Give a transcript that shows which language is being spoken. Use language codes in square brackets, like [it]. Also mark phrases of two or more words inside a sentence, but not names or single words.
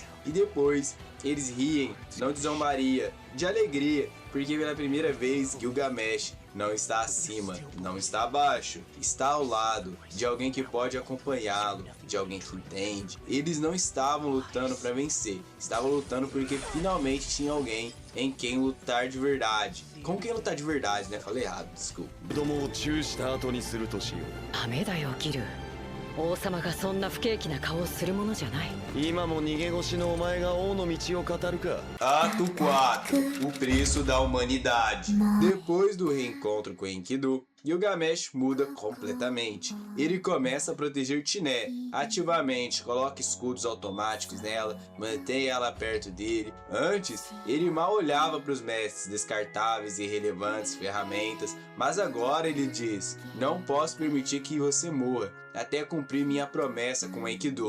[pt] E depois, eles riem, não de zombaria, de alegria, porque pela primeira vez Gilgamesh não está acima, não está abaixo, está ao lado de alguém que pode acompanhá-lo, de alguém que entende. Eles não estavam lutando para vencer, estavam lutando porque finalmente tinha alguém em quem lutar de verdade. Com quem lutar de verdade, né? Falei errado, desculpa. [ja] ダメだよギル。王様がそんな不景気な顔をするものじゃない。今も逃げ腰のお前が王の道を語るか。 [pt] Ato 4. O preço da humanidade. Depois do reencontro com Enkidu, Gilgamesh muda completamente. Ele começa a proteger Tiné, ativamente, coloca escudos automáticos nela, mantém ela perto dele. Antes, ele mal olhava para os mestres, descartáveis e irrelevantes ferramentas, mas agora ele diz, não posso permitir que você morra, até cumprir minha promessa com Enkidu.